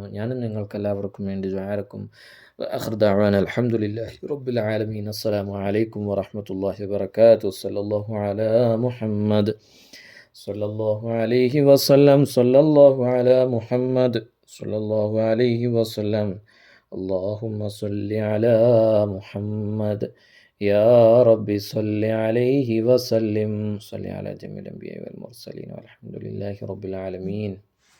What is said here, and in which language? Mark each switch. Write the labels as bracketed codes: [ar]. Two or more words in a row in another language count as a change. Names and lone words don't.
[ml] ഞാനും നിങ്ങൾക്കെല്ലാവർക്കും വേണ്ടി ദുആരക്കും. [ar] آخر دعوانا الحمد لله رب العالمين. السلام عليكم ورحمة الله وبركاته. صلى الله على محمد صلى الله عليه وسلم. صلى الله على محمد صلى الله عليه وسلم. اللهم صل على محمد يا رب صل عليه وسلم. صل على جميع الأنبياء والمرسلين والحمد لله رب العالمين.